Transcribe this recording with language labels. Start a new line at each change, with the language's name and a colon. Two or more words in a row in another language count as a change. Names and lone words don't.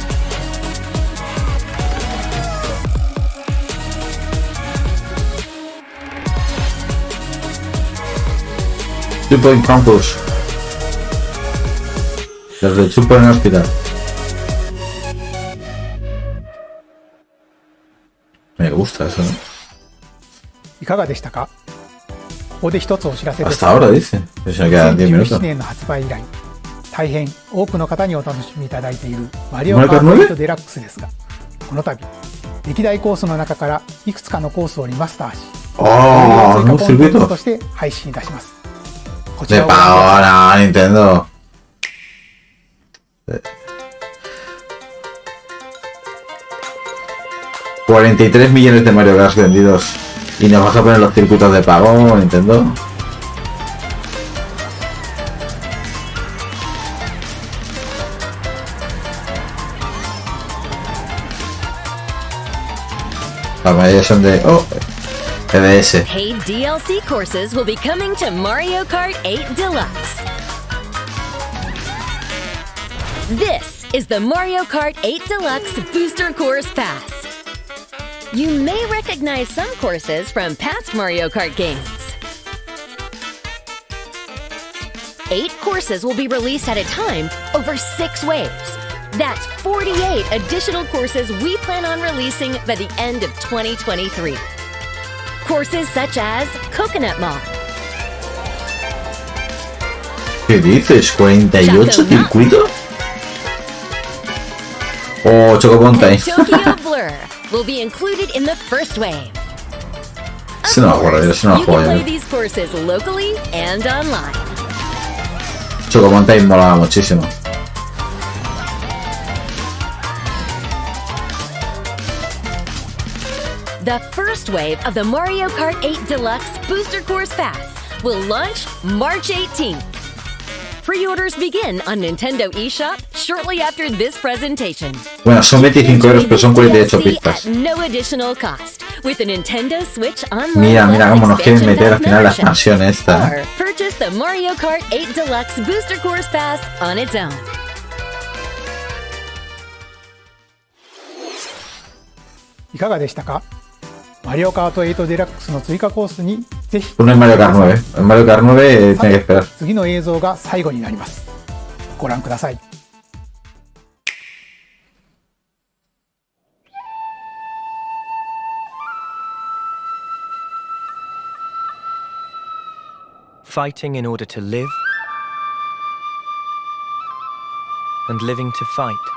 Spanish: Two Point Campus. Desde Two Point Hospital. Me gusta eso, ¿no?
Japanese: いかがでしたか？ここで一つお知らせです。
Spanish: Hasta ahora dice. Eso queda 10 minutos.
Japanese: 2017 年の発売以来、大変多くの方にお楽しみいただいているマリオカート8デラックスですが、この度歴代コースの中からいくつかのコースをリマスターし、追加コンテンツとして配信いたします。こちらを
Spanish: De pago, no, Nintendo. $43 millones de Mario Kart vendidos. Y nos vas a poner los circuitos de pago, Nintendo. La mayoría son de... Oh, EBS.
English: Paid DLC courses will be coming to Mario Kart 8 Deluxe. This is the Mario Kart 8 Deluxe Booster Course Pass. You may recognize some courses from past Mario Kart games. 8 courses will be released at a time over 6 waves. That's 48 additional courses we plan on releasing by the end of 2023. Courses such as Coconut Mall.
Spanish: ¿Qué dices? ¿48 circuitos? Oh, Choco Mountain.
English: Tokyo Blur will be included in the first wave.
Spanish: Es una guarda, es una
English: You can play
Spanish: joya.
English: these courses locally and online.
Spanish: Choco Mountain molaba muchísimo.
English: The first wave of the Mario Kart 8 Deluxe Booster Course Pass will launch March 18th. Pre-orders begin on Nintendo eShop shortly after this presentation.
Spanish: Bueno, son 25 euros, pero son 48
English: At
Spanish: pistas.
English: no additional cost with the Nintendo Switch Online.
Spanish: Mira, mira cómo nos quieren
English: expansion
Spanish: meter al final la
English: pack
Spanish: expansión esta.
English: Or purchase the Mario Kart 8 Deluxe Booster Course Pass on its own.
Japanese: いかがでしたか？マリオカート8デラックスの追加コースにぜひ。
Spanish: Uno en Mario Kart 9. En Mario Kart 9 tiene que esperar.
Japanese: 次の映像が最後になります。ご覧ください。
English: Fighting in order to live, and living to fight.